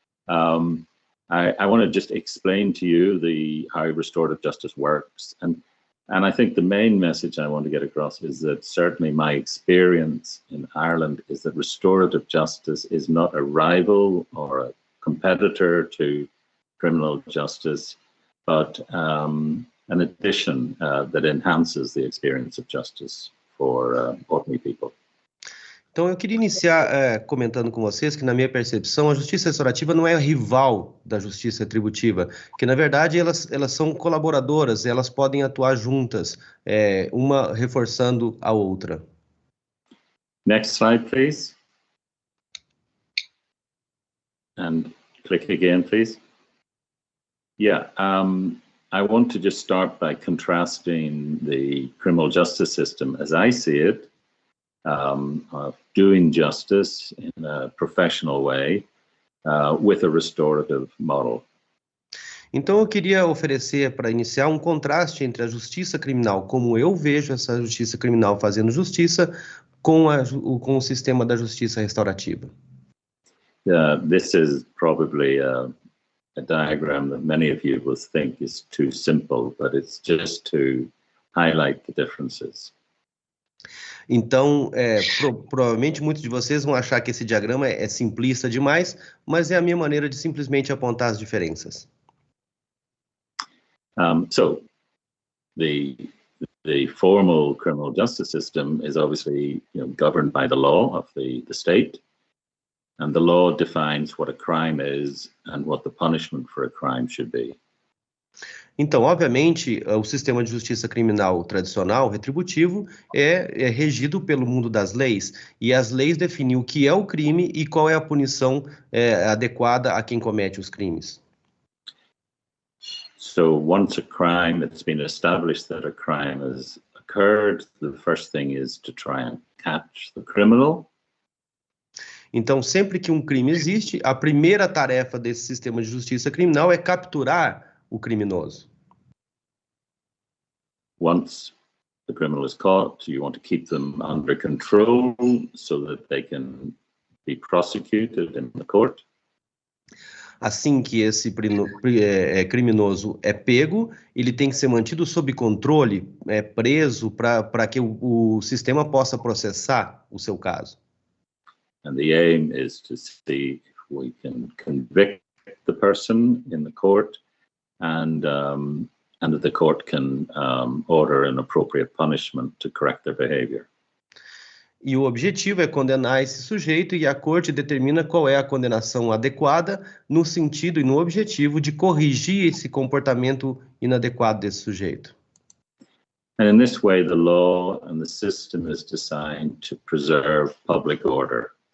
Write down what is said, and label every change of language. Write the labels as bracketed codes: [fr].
[en] I want to just explain to you how restorative justice works, and I think the main message I want to get across is that certainly my experience in Ireland is that restorative justice is not a rival or a competitor to criminal justice, but an addition that enhances the experience of justice for ordinary people. [pt] Então, eu queria iniciar comentando com vocês que, na minha percepção, a justiça restaurativa não é rival da justiça retributiva, que, na verdade, elas são colaboradoras, elas podem atuar juntas, uma reforçando a outra. [en] Next slide, please. And click again, please. Yeah, I want to just start by contrasting the criminal justice system as I see it, of doing justice in a professional way with a restorative model. [pt] Então, eu queria oferecer, para iniciar, um contraste entre a justiça criminal, como eu vejo essa justiça criminal fazendo justiça, com o sistema da justiça restaurativa. [en] This is probably a diagram that many of you will think is too simple, but it's just to highlight the differences. [pt] Então, provavelmente muitos de vocês vão achar que esse diagrama é simplista demais, mas é a minha maneira de simplesmente apontar as diferenças. [en] So, the formal criminal justice system is obviously, governed by the law of the state, and the law defines what a crime is and what the punishment for a crime should be. [pt] Então, obviamente, o sistema de justiça criminal tradicional, retributivo, é regido pelo mundo das leis, e as leis definem o que é o crime e qual é a punição adequada a quem comete os crimes. [en] So once a crime, it's been established that a crime has occurred, the first thing is to try and catch the criminal. [pt] Então, sempre que um crime existe, a primeira tarefa desse sistema de justiça criminal é capturar o criminoso. [en] Once the criminal is caught, you want to keep them under control so that they can be prosecuted in the court. [pt] Assim que esse criminoso é pego, ele tem que ser mantido sob controle, preso, para que o sistema possa processar o seu caso. [en] And the aim is to see if we can convict the person in the court, and that the court can order an appropriate punishment to correct their behavior. [pt] E o objetivo é condenar esse sujeito, e a corte determina qual é a condenação adequada no sentido e no objetivo de corrigir esse comportamento inadequado desse sujeito. [en] And in this way, the law and the system is designed to preserve public order.